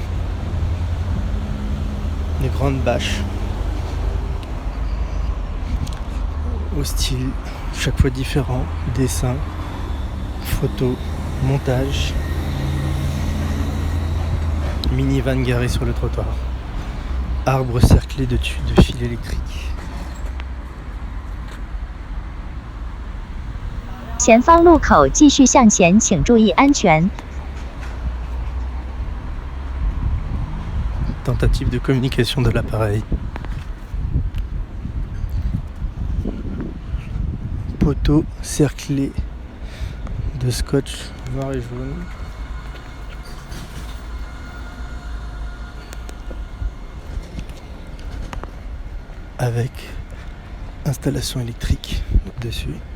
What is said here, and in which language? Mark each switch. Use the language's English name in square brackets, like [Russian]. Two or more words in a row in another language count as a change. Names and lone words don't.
[French] Des grandes bâches au style chaque fois différent, dessin, photo, montage, minivan garé sur le trottoir, arbre cerclé de fils électriques. [Chinese] 前方路口继续向前，请注意安全。 [French] Tentative de communication de l'appareil. Poteau cerclé de scotch noir et jaune. Avec installation électrique dessus.